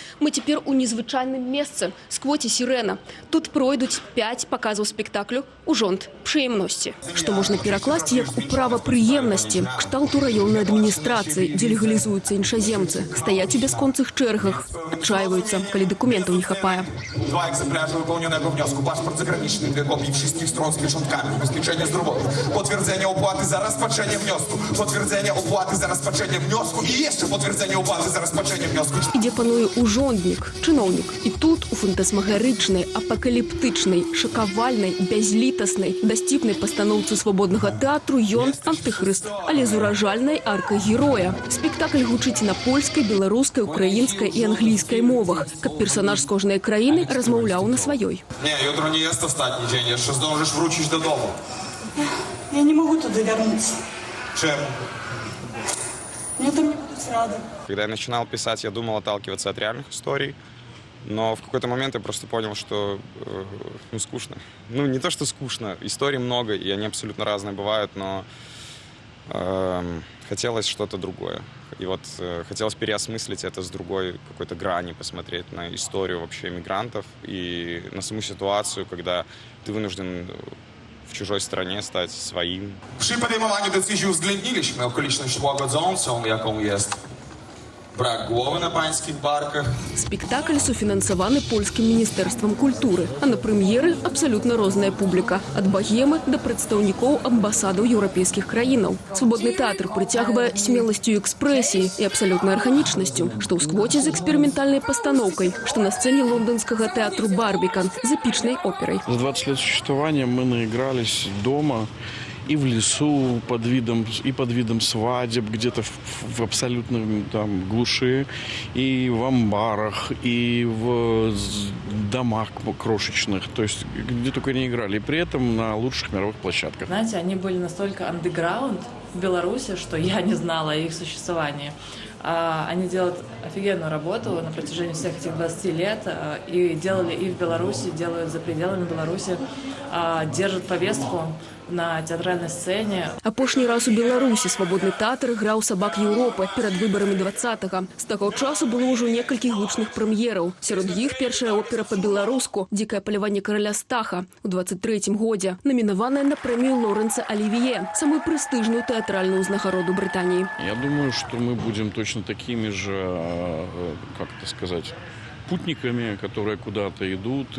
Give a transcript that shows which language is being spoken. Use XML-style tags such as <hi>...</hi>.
<be>Мы цяпер у незвычайным месцы, сквоце сірена. Тут пройдуць 5 паказаў спектаклю у жонт прыемнасці. Што можна перакласці як у права прыемнасці, кшталту раённай адміністрацыі, дзе легалізуюцца іншаземцы, стаяць у бясконцых чэргах, адчайваюцца, калі дакументаў не хапае.</be> <pl>2 egzemplarze wypełnionego wniosku, paszport zagraniczny, 2 kopii wszystkich stron z pieczątkami, ubezpieczenie zdrowotne, potwierdzenie opłaty za rozpatrzenie wniosku, potwierdzenie opłaty za rozpatrzenie wniosku i jeszcze potwierdzenie opłaty za rozpatrzenie wniosku.</pl> <be>Ідзе пануе ужонднік, чыноўнік. І тут у фантасмагарычнай, апакаліптычнай, шакавальнай, бязлітаснай, дасціпнай пастаноўцы свабоднага тэатру ён антыхрыст, але з уражальнай аркай героя. Спектакль гучыць на польскай, беларускай, украінскай і англійскай мовах, каб персонаж з кожнай краіны размаўляў на сваёй.</be> <pl>Nie, jutro nie jest ostatni dzień, jeszcze zdążysz wrócić do domu.</pl> <ru>Я не могу туда вернуться.</ru> <pl>Czemu?</pl> <ru>Мне там не будет рада. Когда я начинал писать, я думал отталкиваться от реальных историй, но в какой-то момент я просто понял, что скучно. Ну, не то, что скучно, историй много, и они абсолютно разные бывают, но хотелось что-то другое. И вот хотелось переосмыслить это с другой какой-то грани, посмотреть на историю вообще мигрантов и на саму ситуацию, когда ты wynужден</ru> <pl>w чужой стране</pl> <ru>стать своим.</ru> <pl>Przy podejmowaniu decyzji uwzględniliśmy okoliczność łagodzącą, jaką jest brak głowy na pańskich barkach.</pl> <be>Спектакль суфінансаваны польскім міністэрствам культуры, а на прэм'еры абсалютна розная публіка, ад багемы да прадстаўнікоў амбасадаў еўрапейскіх краінаў. Свабодны тэатр прыцягвае смеласцю экспрэсіі і абсалютнай арганічнасцю, што ў сквоце з эксперыментальнай пастаноўкай, што на сцэне лондонскага тэатру «Барбикан» з эпічнай операй.</be> <ru>За 20 лет существования мы наигрались дома и в лесу под видом свадеб, где-то в абсолютно там глуши, и в амбарах, и в домах крошечных, то есть где только не играли, и при этом на лучших мировых площадках. Знаете, они были настолько андеграунд в Беларуси, что я не знала о их существовании. Они делают офигенную работу на протяжении всех этих 20 лет, и делали и в Беларуси, делают за пределами Беларуси, держат повестку на театральной сцене.</ru> <be>Апошні раз у Беларусі свабодны тэатр граў «Сабак Еўропы» перад выбарамі 20-го. З таго часу было ўжо некалькі гучных прэм'ераў. Сярод іх першая опера па-беларуску «Дзікае паляванне караля Стаха» у 23-м годзе, намінаваная на прэмію Лоренса Оливье, самую прэстыжную тэатральную ўзнагароду Брытаніі.</be> <ru>Я думаю, что мы будем точно такими же, как это сказать, путниками, которые куда-то идут.</ru>